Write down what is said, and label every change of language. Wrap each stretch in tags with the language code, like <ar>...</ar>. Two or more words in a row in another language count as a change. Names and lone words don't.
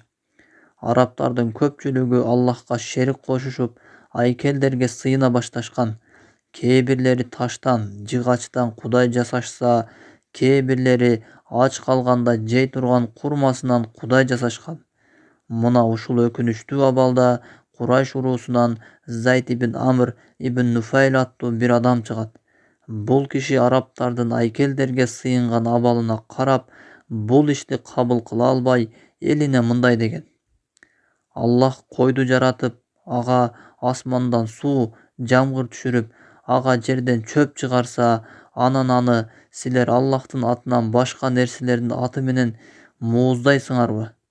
<ky>Арабтардын көпчүлүгү Аллахка шерик кошушуп, айкелдерге сыйына башташкан. Кээ бирлери таштан, жыгачтан Кудай жасашса, кээ бирлери ач калганда жей турган курмасынан Кудай жасашкан. Мына ушул өкүнүчтүү абалда Курайш уруусунан Зайд ибн Амр ибн Нуфайл аттуу бир адам чыгат. Бул киши арабтардын айкелдерге сыйынган абалына карап, бул ишти кабыл кыла албай, элине мындай деген: "Аллах койду жаратып, ага асмандан суу, жамгыр түшүрүп, ага жерден чөп чыгарса, анан аны силер Аллахтын атынан башка нерселердин аты менен мууздайсыңарбы?"</ky>